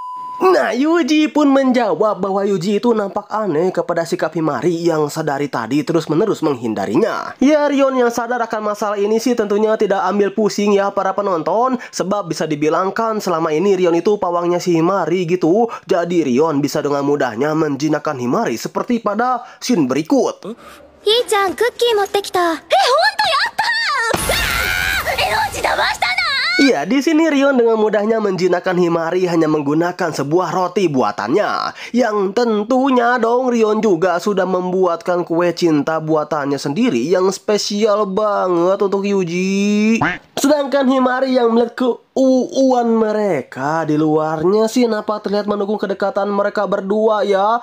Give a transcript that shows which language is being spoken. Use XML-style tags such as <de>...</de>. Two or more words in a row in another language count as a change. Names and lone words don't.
<id>Nah Yuji pun menjawab bahwa Yuji itu nampak aneh kepada sikap Himari yang sedari tadi terus-menerus menghindarinya. Ya, Rion yang sadar akan masalah ini sih tentunya tidak ambil pusing ya para penonton, sebab bisa dibilangkan selama ini Rion itu pawangnya si Himari gitu. Jadi Rion bisa dengan mudahnya menjinakkan Himari seperti pada scene berikut.</id> <ja>ひーちゃんクッキー持ってきた。ほんとやったー。エロチ騙したな。</ja> <id>Iya, di sini Rion dengan mudahnya menjinakkan Himari hanya menggunakan sebuah roti buatannya. Yang tentunya dong Rion juga sudah membuatkan kue cinta buatannya sendiri yang spesial banget untuk Yuji. Sedangkan Himari yang melihat keuuan mereka di luarnya sih nampak terlihat mendukung kedekatan mereka berdua ya.</id>